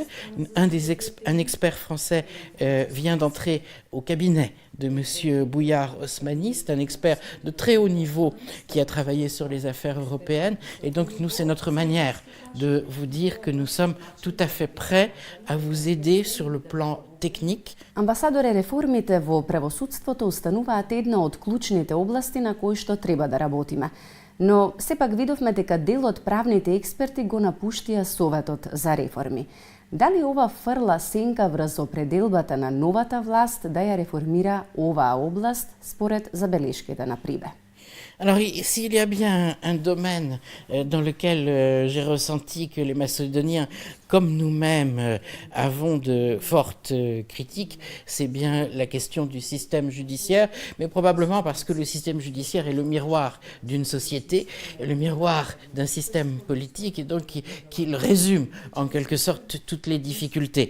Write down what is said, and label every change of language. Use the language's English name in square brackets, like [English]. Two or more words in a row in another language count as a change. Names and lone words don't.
[French] Un expert français vient d'entrer au cabinet de M. Bouillard Osmani. C'est un expert de très haut niveau qui a travaillé sur les affaires européennes. Et donc, nous, c'est notre manière de vous dire que nous sommes tout à fait prêts à vous aider sur le plan техник. [Macedonian] Амбасадоре, реформите во правосудството остануваат една од клучните области на кои што треба да работиме. Но сепак видовме дека дел од правните експерти го напуштија Советот за реформи. Дали ова фрла сенка врз определбата на новата власт да ја реформира оваа област според забелешките на Прибе? [French] Alors, s'il y a bien un domaine dans lequel j'ai ressenti que les Macédoniens, comme nous-mêmes, avons de fortes critiques, c'est bien la question du système judiciaire, mais probablement parce que le système judiciaire est le miroir d'une société, le miroir d'un système politique, et donc qu'il résume en quelque sorte toutes les difficultés.